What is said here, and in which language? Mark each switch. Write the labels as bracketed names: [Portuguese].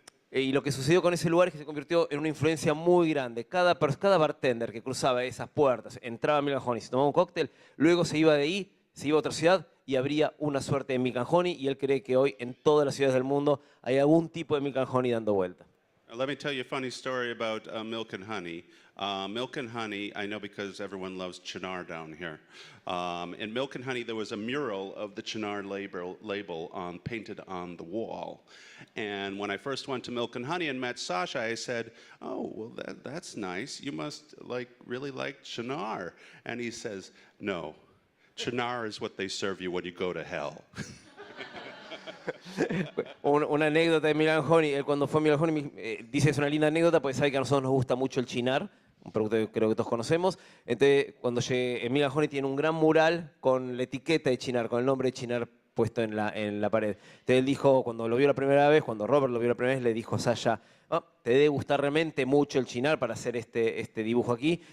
[Spanish] Y lo que sucedió con ese lugar es que se convirtió en una influencia muy grande. Cada bartender que cruzaba esas puertas, entraba a Milk and Honey, se tomaba un cóctel, luego se iba de ahí, se iba a otra ciudad y habría una suerte de Milk and Honey, y él cree que hoy en todas las ciudades del mundo hay algún tipo de Milk and Honey dando vuelta. [English] Let me tell you a funny story about Milk and Honey. Milk and Honey, I know because everyone loves Chinar down here. In Milk and Honey, there was a mural of the Chinar label painted on the wall. And when I first went to Milk and Honey and met Sasha, I said, "Oh, well, that's nice. You must really like Chinar." And he says, "No, Chinar is what they serve you when you go to hell." [Spanish] Una anécdota de Milk and Honey. Él cuando fue a Milk and Honey dice, es una linda anécdota porque sabe que a nosotros nos gusta mucho el chinar, un producto que creo que todos conocemos. Entonces, cuando llegué, Milk and Honey tiene un gran mural con la etiqueta de chinar, con el nombre de chinar puesto en la pared. Entonces él dijo, cuando lo vio la primera vez, cuando Robert lo vio la primera vez, le dijo a Sasha, te debe gustar realmente mucho el chinar para hacer este dibujo aquí.